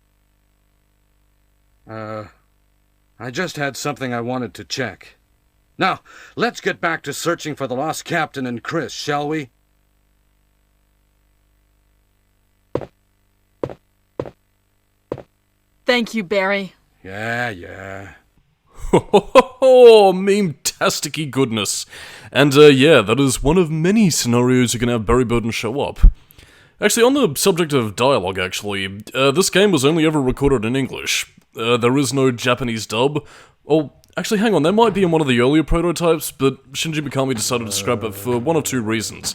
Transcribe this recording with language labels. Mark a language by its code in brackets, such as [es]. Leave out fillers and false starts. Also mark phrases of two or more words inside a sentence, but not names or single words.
[en] I just had something I wanted to check. Now, let's get back to searching for the lost captain and Chris, shall we? Thank you, Barry. Yeah. Ho ho ho ho, meme-tasticy goodness. And yeah, that is one of many scenarios you can have Barry Burton show up. Actually, on the subject of dialogue, this game was only ever recorded in English. There is no Japanese dub. Oh, actually, hang on, there might be in one of the earlier prototypes, but Shinji Mikami decided to scrap it for one of two reasons.